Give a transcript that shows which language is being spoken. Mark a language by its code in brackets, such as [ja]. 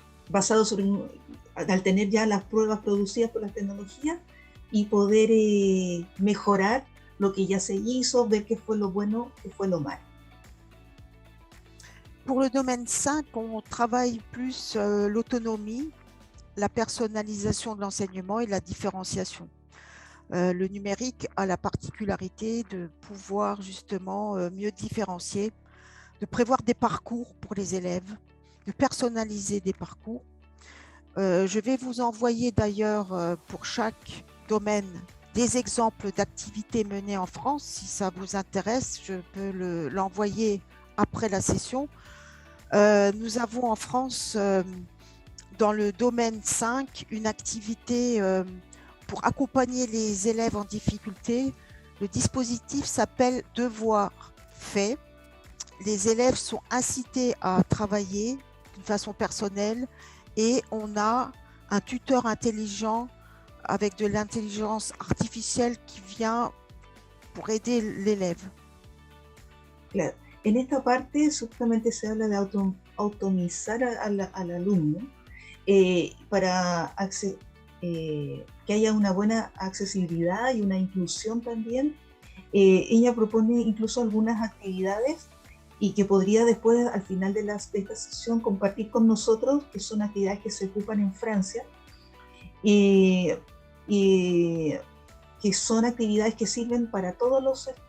[es] Basado al tener ya las pruebas producidas por las tecnologías y poder mejorar lo que ya se hizo, ver qué fue lo bueno, qué fue lo malo. [fr] Pour le domaine 5, on travaille plus l'autonomie, la personnalisation de l'enseignement et la différenciation. Le numérique a la particularité de pouvoir justement mieux différencier, de prévoir des parcours pour les élèves, de personnaliser des parcours. Je vais vous envoyer d'ailleurs pour chaque domaine des exemples d'activités menées en France. Si ça vous intéresse, je peux l'envoyer après la session. Nous avons en France, dans le domaine 5, une activité pour accompagner les élèves en difficulté. Le dispositif s'appelle Devoir fait. Les élèves sont incités à travailler d'une façon personnelle et on a un tuteur intelligent avec de l'intelligence artificielle qui vient pour aider l'élève. [es] Claro. En esta parte justamente se habla de autonomizar al alumno para que haya una buena accesibilidad y una inclusión también. Ella propone incluso algunas actividades y que podría después, al final de esta sesión, compartir con nosotros, que son actividades que se ocupan en Francia, y que son actividades que sirven para todos